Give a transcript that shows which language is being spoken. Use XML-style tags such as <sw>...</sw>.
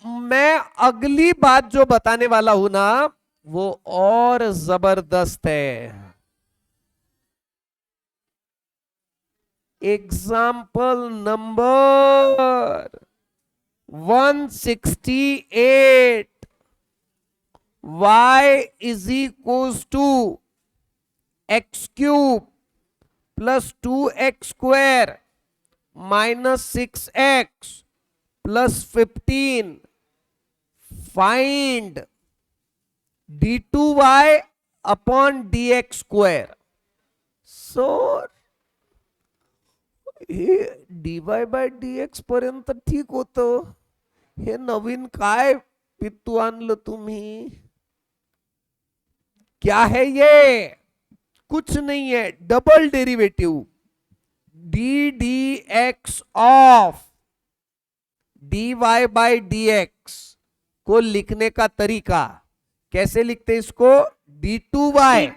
<hi>मैं अगली बात जो बताने वाला हूं ना वो और जबरदस्त है।</hi> <en>Example number 168, y is equals to x cube plus 2x square minus 6x plus 15. Find d2y upon dx square. So</en> <mr>हे dy बाय dx पर्यंत ठीक होतं. हे नवीन काय पित्तू आणलं तुम्ही?</mr> <hi>क्या है ये? कुछ नहीं है, double derivative D D x of dy bye dx को लिखने का तरीका कैसे लिखते इसको?</hi> <en>d2y</en>